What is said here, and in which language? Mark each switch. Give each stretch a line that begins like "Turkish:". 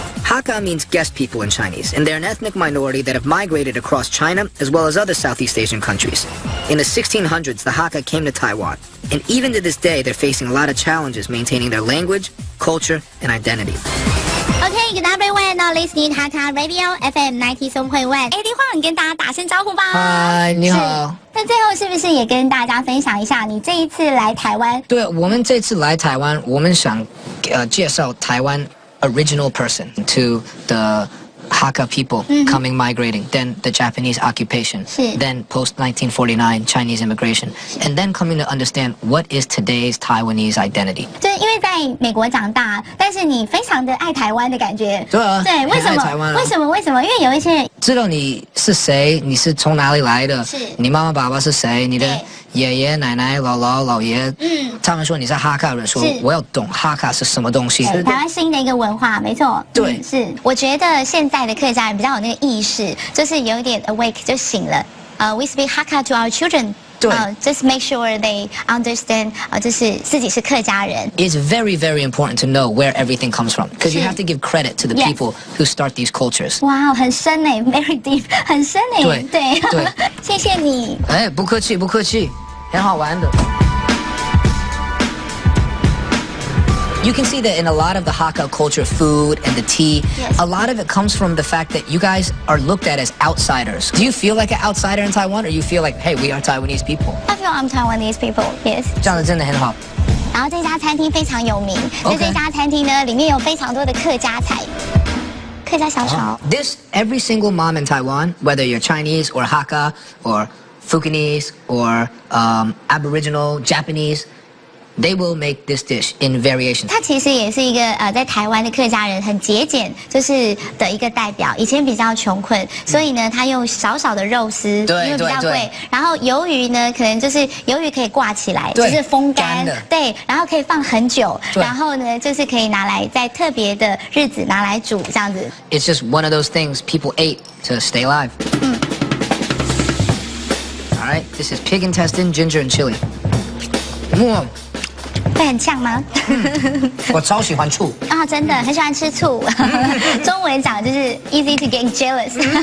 English: Hakka means guest people in Chinese, and they're an ethnic minority that have migrated across China as well as other Southeast Asian countries. In the 1600s, the Hakka came to Taiwan, and even to this day, they're facing a lot of challenges maintaining their language, culture, and identity. OK, good everyone. Now listening to Hakka Radio FM 97.1.
Chinese: AD Huang跟大家打声招呼吧。嗨，你好。那最后是不是也跟大家分享一下你这一次来台湾？对，我们这次来台湾，我们想介绍台湾
English: original person to the Hakka people coming migrating, then the Japanese occupation, then post 1949 Chinese immigration, and then coming to understand what is today's Taiwanese identity.
Chinese: 就是因为在美国长大，但是你非常的爱台湾的感觉。对啊，对，为什么？台湾啊、为什么？因为有一些人知道你是谁，你是从哪里来的，是你妈妈爸爸是谁，你的爷爷奶奶、姥姥姥爷，他们说你是哈卡人，说我要懂哈卡是什么东西。台湾新的一个文化，没错。对，是。我觉得现在的客家人比较有那个意识，就是有一点
English: awake
Chinese: 就醒了。
English: We speak Hakka to our children.
Chinese: 对
English: ，just make sure they understand.
Chinese: 就是自己是客家人。
English: It's very, very important to know where everything comes from, because you have to give credit to the people who start these cultures.
Chinese: 哇，很深诶 ，
English: very deep，
Chinese: 很深诶。对，谢谢你。哎，不客气，不客气，很好玩的。
English: You can see that in a lot of the Hakka culture, food and the tea, a lot of it comes from the fact that you guys are looked at as outsiders. Do you feel like an outsider in Taiwan, or you feel like, hey, we are Taiwanese people? I feel I'm Taiwanese people. Yes.
Chinese: 这样子真的很好。然后这家餐厅非常有名，在这家餐厅呢，里面有非常多的客家菜。客家小炒。
English: This every single mom in Taiwan, whether you're Chinese or Hakka or Fukienese or Aboriginal, Japanese, they will make this dish in variations.
Chinese: 它其实也是一个在台湾的客家人很节俭，就是的一个代表。以前比较穷困，所以呢，他用少少的肉丝，因为比较贵。然后鱿鱼呢，可能就是鱿鱼可以挂起来，就是风干，对，然后可以放很久，然后呢，就是可以拿来在特别的日子拿来煮这样子。
English: It's just one of those things people ate to stay alive. All right, this is pig intestine, ginger, and chili.
Chinese: 会很呛吗？我超喜欢醋啊，真的很喜欢吃醋。中文讲就是
English: easy to get jealous.